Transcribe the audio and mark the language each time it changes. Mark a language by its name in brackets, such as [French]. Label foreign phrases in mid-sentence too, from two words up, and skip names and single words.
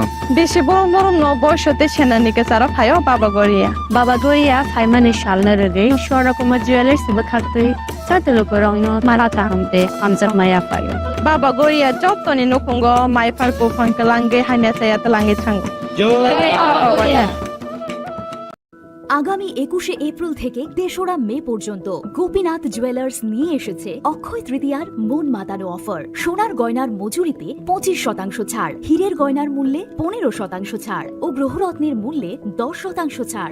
[Kok Borok] Beshi borom borom no boyshote shenanike sara phayo Baba Goria. Baba Goria phaimani shalna rege Shora Kuma Jewelers bakhaktui sate lukurogno marata hamte amjak maya payo. Baba Goria jotoni nukungo mai farko fankalange hanya saya telange thang. [Bangla] আগামী ২১শে এপ্রিল থেকে ৩রা মে পর্যন্ত গোপীনাথ জুয়েলার্স নিয়ে এসেছে অক্ষয় তৃতীয়ার মন মাতানো অফার। সোনার গয়নার মজুরিতে ২৫% ছাড়, হীরের গয়নার মূল্যে ১৫% ছাড় ও গ্রহরত্নের মূল্যে ১০% ছাড়।